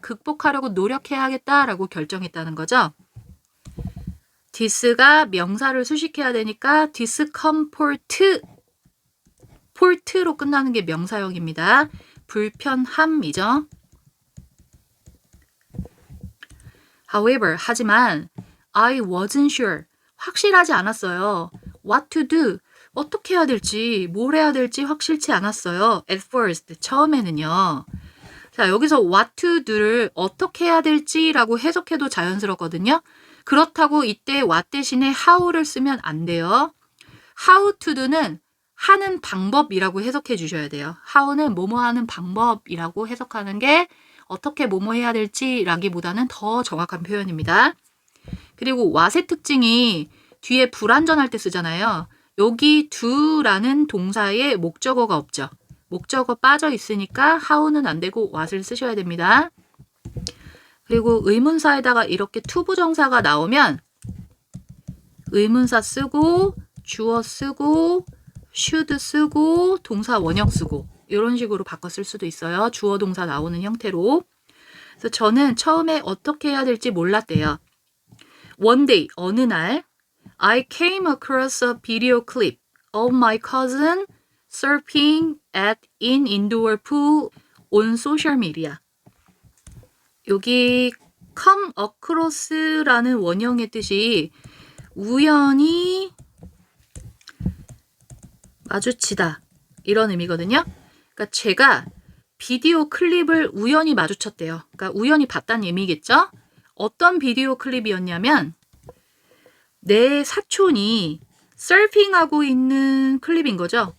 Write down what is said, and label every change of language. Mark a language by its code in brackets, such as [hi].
[ko] 극복하려고 노력해야겠다라고 결정했다는 거죠. this가 명사를 수식해야 되니까 discomfort 폴트로 끝나는 게 명사형입니다. 불편함이죠. [en] However, [ko] 하지만 [en] I wasn't sure. [ko] 확실하지 않았어요. [en] What to do. [ko] 어떻게 해야 될지, 뭘 해야 될지 확실치 않았어요. [en] At first, [ko] 처음에는요. 자, 여기서 what to do를 어떻게 해야 될지라고 해석해도 자연스럽거든요. 그렇다고 이때 what 대신에 how를 쓰면 안 돼요. How to do는 하는 방법이라고 해석해 주셔야 돼요. how는 뭐뭐 하는 방법이라고 해석하는 게 어떻게 뭐뭐 해야 될지라기보다는 더 정확한 표현입니다. 그리고 what의 특징이 뒤에 불완전할 때 쓰잖아요. 여기 do라는 동사에 목적어가 없죠. 목적어 빠져 있으니까 how는 안 되고 what을 쓰셔야 됩니다. 그리고 의문사에다가 이렇게 to 부정사가 나오면 의문사 쓰고 주어 쓰고 should 쓰고 동사 원형 쓰고 이런 식으로 바꿔 쓸 수도 있어요. 주어 동사 나오는 형태로. 그래서 저는 처음에 어떻게 해야 될지 몰랐대요. [en] One day, [ko] 어느 날 [en] I came across a video clip of my cousin surfing at an indoor pool on social media. [ko] 여기 come across라는 원형의 뜻이 우연히 마주치다 이런 의미거든요. 그러니까 제가 비디오 클립을 우연히 마주쳤대요. 그러니까 우연히 봤다는 의미겠죠? 어떤 비디오 클립이었냐면 내 사촌이 서핑하고 있는 클립인 거죠.